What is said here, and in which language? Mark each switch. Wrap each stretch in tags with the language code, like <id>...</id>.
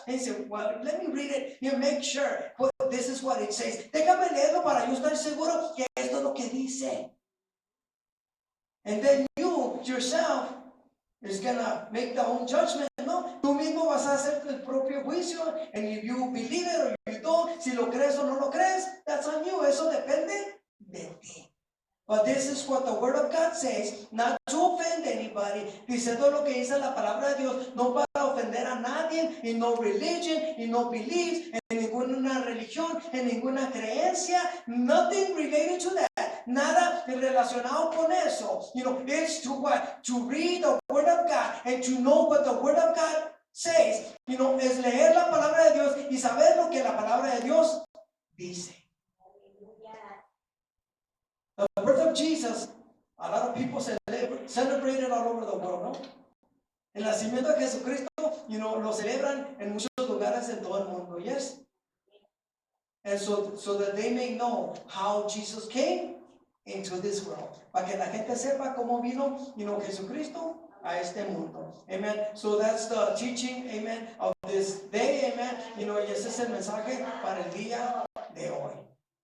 <en>And say, well, let me read it and make sure, well, this is what it says.</en> <es>Déjame leerlo para yo estar seguro que esto es lo que dice.</es> <en>And then you, yourself, is going to make the own judgment, ¿no?</en> <es>Tú mismo vas a hacer el propio juicio,</es> <en>and if you believe it or you don't,</en> <es>si lo crees o no lo crees,</es> <en>that's on you.</en> <es>Eso depende de ti.</es> <en>But this is what the Word of God says, not to offend anybody.</en> <es>Dice todo lo que dice la palabra de Dios, no para ofender a nadie,</es> <en>in no religion, in no beliefs,</en> <es>en ninguna religión, en ninguna creencia,</es> <en>nothing related to that.</en> <es>Nada relacionado con eso.</es> <en>It's to what? To read the Word of God and to know what the Word of God says.</en> <es>Es leer la palabra de Dios y saber lo que la palabra de Dios dice.</es> <en>The birth of Jesus, a lot of people celebrate it all over the world, ¿no?</en> <es>El nacimiento de Jesucristo, lo celebran en muchos lugares en todo el mundo, yes?</es> <en>And so that they may know how Jesus came into this world.</en> <es>Para que la gente sepa cómo vino, Jesucristo a este mundo. Amen.</es> <en>So that's the teaching, amen, of this day, amen.</en> <es>Y ese es el mensaje para el día de hoy.</es>